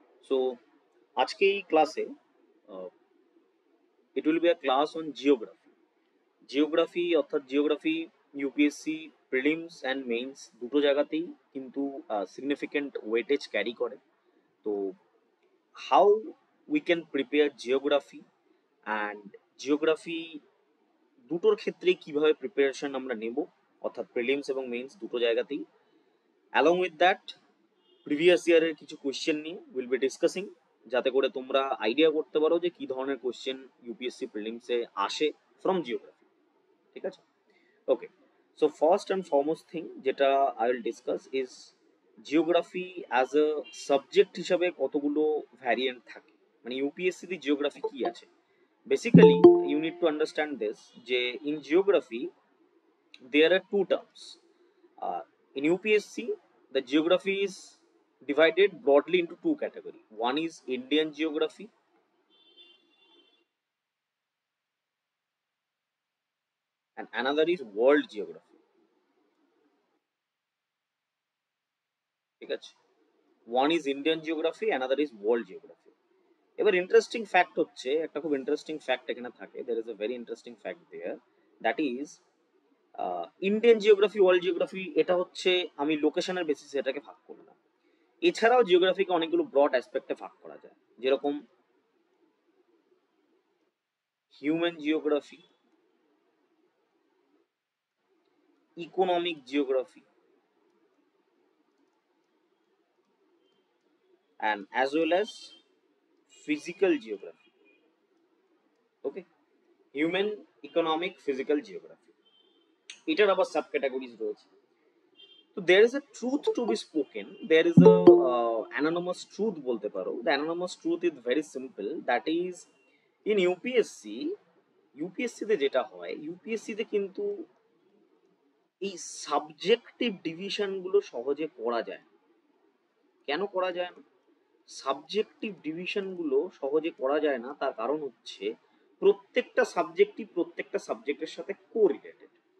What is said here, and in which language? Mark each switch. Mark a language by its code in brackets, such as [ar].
[en] So, [hi] आज की class है [en] it will be a class on geography. [bn] Geography অর্থাৎ geography UPSC prelims and means দুটো জায়গাতেই কিন্তু সিগনিফিক্যান্ট ওয়েটেজ ক্যারি করে। তো [en] how we can prepare [bn] geography and geography দুটোর ক্ষেত্রে কিভাবে প্রিপারেশন আমরা নেব, অর্থাৎ প্রিলিমস এবং মেইনস দুটো জায়গাতেই। অ্যালং উইথ দ্যাট প্রিভিয়াস ইয়ারের কিছু কোয়েশ্চেন নিয়ে [en] will be discussing, [bn] যাতে করে তোমরা আইডিয়া করতে পারো যে কি ধরনের কোয়েশ্চেন ইউপিএসসি প্রিলিমসে আসে ফ্রম জিওগ্রাফি। ঠিক আছে, ওকে। [en] so first and foremost thing যেটা I will discuss is geography as a subject [bn] হিসাবে কতগুলো ভ্যারিয়েন্ট থাকে, মানে ইউপিএসসি তে জিওগ্রাফি কি আছে। [en] basically you need to understand this [bn] যে [en] In geography there are two terms. In UPSC, the geography is divided broadly into two categories. One is Indian geography and another is world geography. [bn] ঠিক আছে, [en] one is Indian geography, another is world geography. [bn] এবার interesting fact হচ্ছে, একটা খুব interesting fact এখানে থাকে, [en] there is a very interesting fact there, [bn] that is Indian geography world geography. এটা হচ্ছে আমি লোকেশনের বেসিসে এটাকে ভাগ করলাম। এছাড়াও জিওগ্রাফিকে অনেকগুলো ব্রড অ্যাসপেক্টে ভাগ করা যায়, যেরকম human geography, [en] economic geography, and as well as physical geography. Okay, human, economic, physical geography, [bn] এটার আবার সাব ক্যাটাগরিজ রয়েছে। তো [en] there is a truth to be spoken, there is a anonymous truth [bn] বলতে পারো। [en] The anonymous truth is very simple, that is in [bn] UPSC তে যেটা হয়, UPSC তে কিন্তু এই সাবজেক্টিভ ডিভিশন গুলো সহজে করা যায়। কেন করা যায় না? সাবজেক্টিভ ডিভিশনগুলো সহজে করা যায় না, তার কারণ হচ্ছে প্রত্যেকটা সাবজেক্টই প্রত্যেকটা সাবজেক্টের সাথে কোরিলেটেড।